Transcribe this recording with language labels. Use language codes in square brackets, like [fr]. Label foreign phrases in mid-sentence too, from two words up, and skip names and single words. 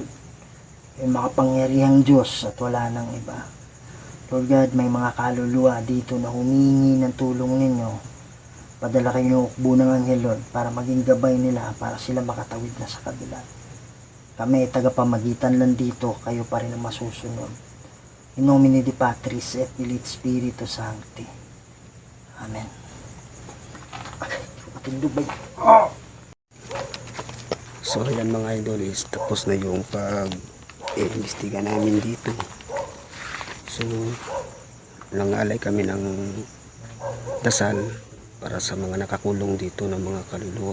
[tl] Yung makapangyarihang Diyos at wala nang iba. [en] Lord God, [tl] may mga kaluluwa dito na humingi ng tulong ninyo. Padala kayo ng ukbo ng anghel, Lord, para maging gabay nila, para sila makatawid na sa kabila. Kami, tagapamagitan lang dito, kayo pa rin ang masusunod. [la] In nomine di Patris et Filii Spiritus Sancti. [tl] Amen. Patindubay. So ayan mga idol, is tapos na yung pag-iimbestiga namin dito. So nangalay kami ng dasal para sa mga nakakulong dito ng mga kaluluwa.